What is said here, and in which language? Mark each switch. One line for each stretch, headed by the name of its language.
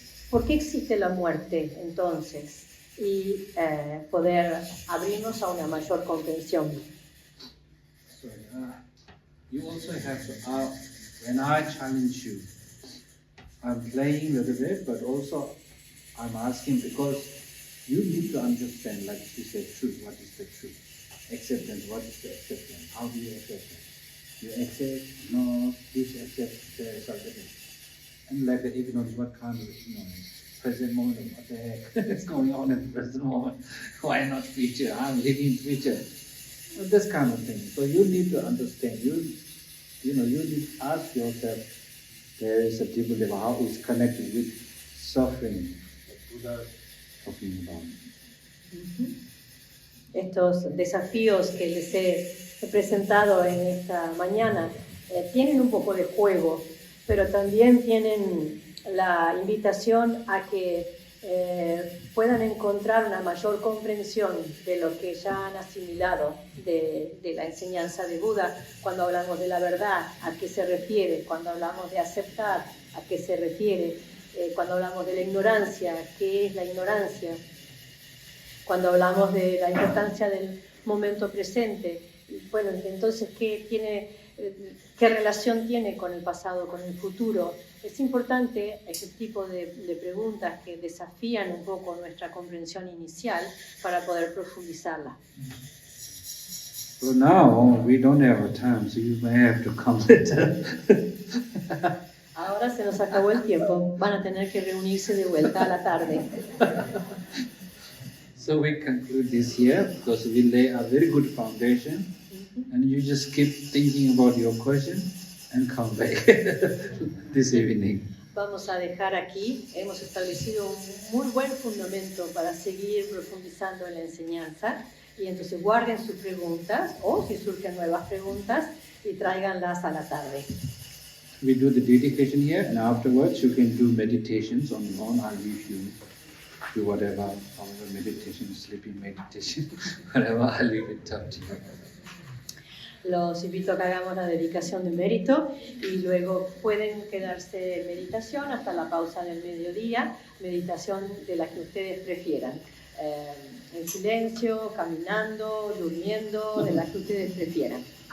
Spanish: ¿Por qué existe la muerte entonces? Y poder abrirnos a una mayor comprensión.
English: So, you also have to, when I challenge you, I'm playing a little bit, but also I'm asking because you need to understand, like you said, truth. What is the truth? Acceptance. What is the acceptance? How do you accept it? You accept, no, disaccept, there is something. And like the ignorance, what kind of ignorance? Present moment, what the heck is going on in the present moment? Why not future? I'm living future. This kind of thing. So you need to understand. You need to ask yourself. There is a deeper level. How it's connected with suffering that Buddha is talking about.
Spanish: estos desafíos que les he presentado en esta mañana tienen un poco de juego, pero también tienen la invitación a que puedan encontrar una mayor comprensión de lo que ya han asimilado de la enseñanza de Buda. Cuando hablamos de la verdad, ¿a qué se refiere? Cuando hablamos de aceptar, ¿a qué se refiere? Cuando hablamos de la ignorancia, ¿qué es la ignorancia? Cuando hablamos de la importancia del momento presente, bueno, entonces, ¿qué relación tiene con el pasado, con el futuro? Es importante ese tipo de preguntas que desafían un poco nuestra comprensión inicial para poder profundizarla.
English: So now we don't have time, so you may have to come later.
Spanish: Ahora se nos acabó el tiempo, van a tener que reunirse de vuelta a la tarde.
English: So we conclude this here because we lay a very good foundation, and you just keep thinking about your question and come back this evening.
Spanish: Vamos a dejar aquí, hemos establecido un muy buen fundamento para seguir profundizando en la enseñanza, y entonces guarden sus preguntas o si surgen nuevas preguntas y tráiganlas a la tarde.
English: We do the dedication here, and afterwards you can do meditations on your own. I'll leave you do whatever, however meditation, sleeping meditation, whatever, I'll leave it up to you.
Spanish: Los invito a que hagamos la dedicación de mérito y luego pueden quedarse en meditación hasta la pausa del mediodía, meditación de la que ustedes prefieran. En silencio, caminando, durmiendo, de la que ustedes prefieran.